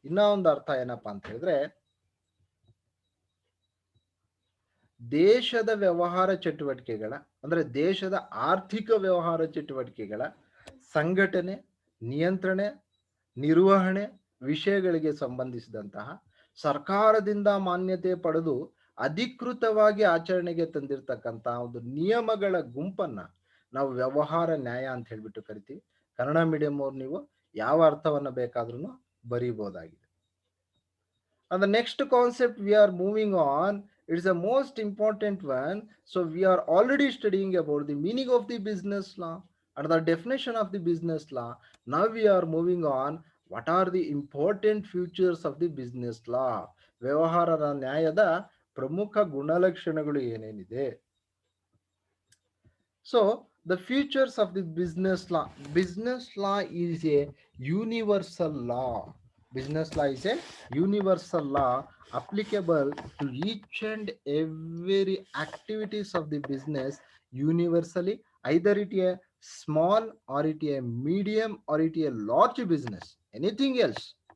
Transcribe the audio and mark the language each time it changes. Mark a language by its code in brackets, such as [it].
[kn] ಇನ್ನ ಒಂದು ಅರ್ಥ ಏನಪ್ಪಾ ಅಂತ ಹೇಳಿದ್ರೆ, ದೇಶದ ವ್ಯವಹಾರ ಚಟುವಟಿಕೆಗಳ, ಅಂದ್ರೆ ದೇಶದ ಆರ್ಥಿಕ ವ್ಯವಹಾರ ಚಟುವಟಿಕೆಗಳ ಸಂಘಟನೆ, ನಿಯಂತ್ರಣೆ, ನಿರ್ವಹಣೆ ವಿಷಯಗಳಿಗೆ ಸಂಬಂಧಿಸಿದಂತಹ ಸರ್ಕಾರದಿಂದ ಮಾನ್ಯತೆ ಪಡೆದು ಅಧಿಕೃತವಾಗಿ ಆಚರಣೆಗೆ ತಂದಿರತಕ್ಕಂತಹ ಒಂದು ನಿಯಮಗಳ ಗುಂಪನ್ನ ನಾವು ವ್ಯವಹಾರ ನ್ಯಾಯ ಅಂತ ಹೇಳ್ಬಿಟ್ಟು ಕರಿತೀವಿ. ಕನ್ನಡ ಮೀಡಿಯಂ ಅವ್ರು ನೀವು ಯಾವ ಅರ್ಥವನ್ನ ಬೇಕಾದ್ರೂ ಬರೀಬಹುದಾಗಿದೆ. [en] And the next concept we are moving on, it is the most important one. So we are already studying about the meaning of the business law and the definition of the business law. Now we are moving on, what are the important features of the business law. [kn] ವ್ಯವಹಾರ ನ್ಯಾಯದ ಪ್ರಮುಖ ಗುಣಲಕ್ಷಣಗಳು ಏನೇನಿದೆ. [en] So the features of the business law. Business law is a universal law. Business law is a universal law applicable to each and every activities of the business universally, either it a small or it a medium or it a large business, anything else.